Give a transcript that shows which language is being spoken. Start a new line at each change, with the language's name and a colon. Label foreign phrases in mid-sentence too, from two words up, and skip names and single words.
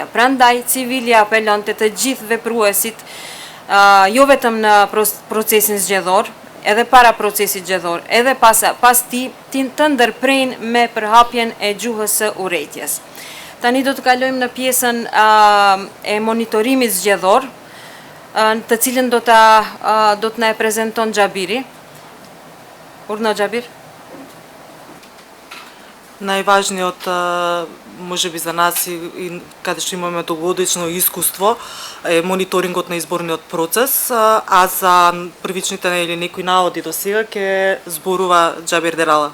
Albanian: Prandaj, Civili apelon të gjithë vepruesit, jo vetëm në procesin zgjedhor, edhe para procesit zgjedhor, edhe pas tij të ndërprejnë me përhapjen e gjuhës së urrëties. Tani do të kalojmë në pjesën e monitorimit zgjedhor, të cilën do të na e prezanton Xhabiri. Urna Xhabir.
Macedonian: Најважниот, можеби за нас и каде што имаме догодично искуство, е мониторингот на изборниот процес, а за првичните или некои наводи до сега ќе зборува Xhabir Derala.